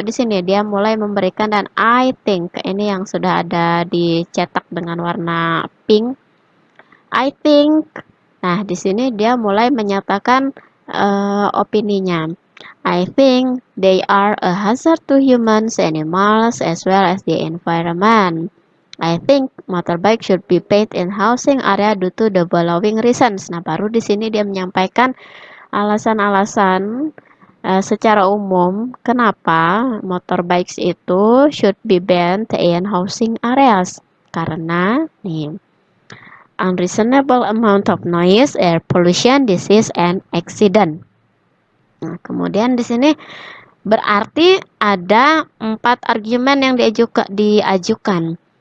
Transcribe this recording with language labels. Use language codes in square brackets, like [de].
[id] Di sini dia mulai memberikan dan [en] I think, [id] ini yang sudah ada dicetak dengan warna pink. I think. Nah, di sini dia mulai menyatakan opininya. [en] I think they are a hazard to humans, animals, as well as the environment. I think motorbike should be paid in housing area due to the following reasons. [id] Nah, baru di sini dia menyampaikan alasan-alasan secara umum kenapa motorbikes itu [en] should be banned in housing areas. [id] Karena nih, [en] unreasonable amount of noise, air pollution, disease, and accident. [id] Nah, kemudian di sini berarti ada 4 argumen yang diajukan.